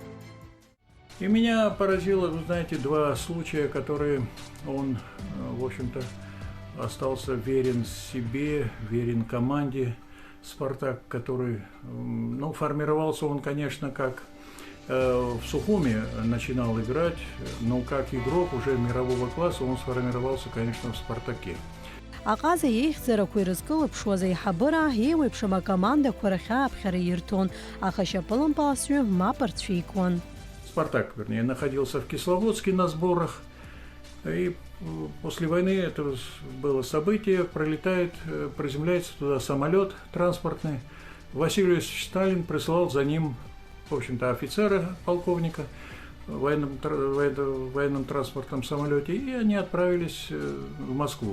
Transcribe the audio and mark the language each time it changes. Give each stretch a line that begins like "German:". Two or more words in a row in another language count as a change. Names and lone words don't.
Russian: И меня поразило, вы знаете, 2 случая, которые он, в общем-то, остался верен себе, верен команде «Спартак», который, ну, формировался он, конечно, как в Сухуми начинал играть, но как игрок уже мирового класса он сформировался, конечно, в «Спартаке».
Abkhazian: Аҟаза еихьӡарақәа ирызкылыԥшуаз аиҳабыра еиуеиԥшым акомандақәа рахьааԥхьара ирҭон, аха шьапылампылсҩы мап рцәикуан.
Russian: «Спартак», вернее, находился в Кисловодске на сборах, и после войны это было событие, приземляется туда самолет транспортный. Василий Иосифович Сталин прислал за ним, в общем-то, офицера, полковника в военном транспортном самолете, и они отправились в Москву.